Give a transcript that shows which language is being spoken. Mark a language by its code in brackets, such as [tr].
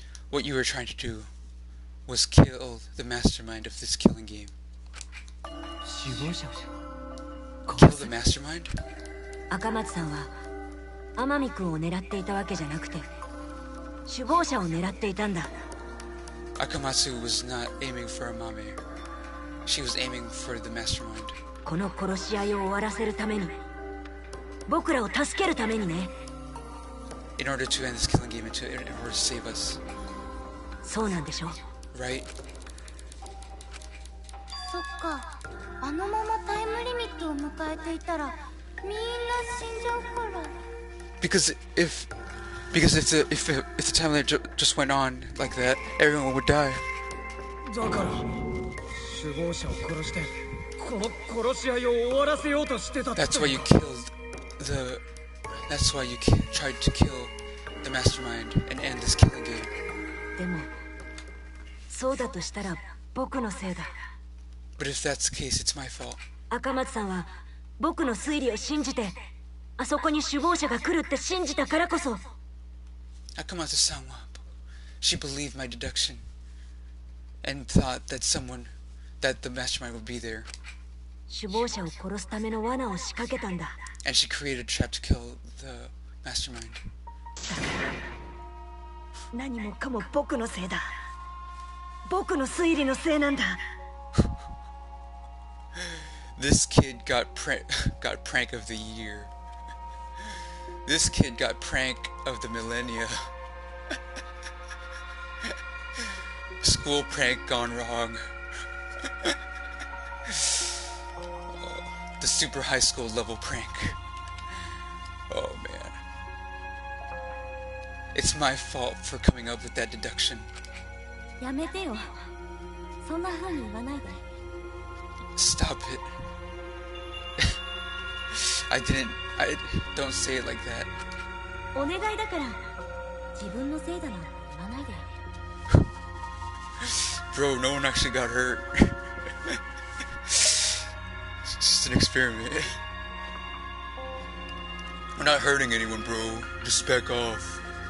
[en] What you were trying to do was kill the mastermind of this killing game. Kill the mastermind? [ja] 赤松さんは天海君を狙っていたわけじゃなくて首謀者を狙っていたんだ。 [en] Akamatsu was not aiming for Amame. She was aiming for the mastermind. [ja] この殺し合いを終わらせるために、僕らを助けるためにね。 [en] In order to end this killing game and in order to save us. [ja] そうなんでしょ [en] Right? [ja] そっか、あのままタイムリミットを迎えていたらみんな死んじゃうから。 [en] Because if the timeline just went on like that, everyone would die. [ja] だから首謀者を殺してこの殺し合いを終わらせようとしてたって。 [en] That's why you killed the. That's why you tried to kill the mastermind and end this killing game. [ja] でもそうだとしたら僕のせいだ。 [en] But if that's the case, it's my fault. [ja] 赤松さんは僕の推理を信じて、あそこに首謀者が来るって信じたからこそ。 [en] Akamatsu-san, she believed my deduction and thought that the mastermind would be there. [ja] 首謀者を殺すための罠を仕掛けたんだ。 [en] And she created a trap to kill the mastermind. [ja] 何もかも僕のせいだ。僕の推理のせいなんだ。 [en] This kid got prank of the year. This kid got prank of the millennia. School prank gone wrong. The super high school level prank. Oh man. It's my fault for coming up with that deduction. [ja] やめてよ。そんな風に言わないで。 [en] Stop it. I don't say it like that. [ja] お願いだから自分のせいだなんて言わないで。 [en] Bro, no one actually got hurt. It's just an experiment. We're not hurting anyone, bro. Just back off.